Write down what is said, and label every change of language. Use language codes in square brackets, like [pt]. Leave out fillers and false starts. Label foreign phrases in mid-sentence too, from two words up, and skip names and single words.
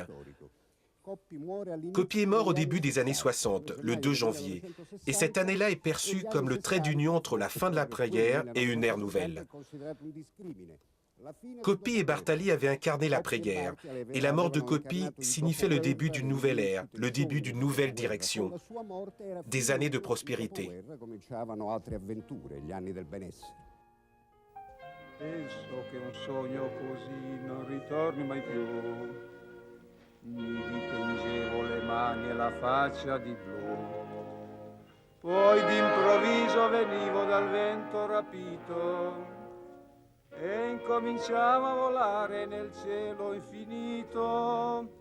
[fr] Coppi est mort au début des années 60, le 2 janvier, et cette année-là est perçue comme le trait d'union entre la fin de l'après-guerre et une ère nouvelle. Coppi et Bartali avaient incarné l'après-guerre, et la mort de Coppi signifiait le début d'une nouvelle ère, le début d'une nouvelle direction, des années de prospérité. [it] Poi d'improvviso venivo dal vento rapito e incominciavo a volare nel cielo infinito.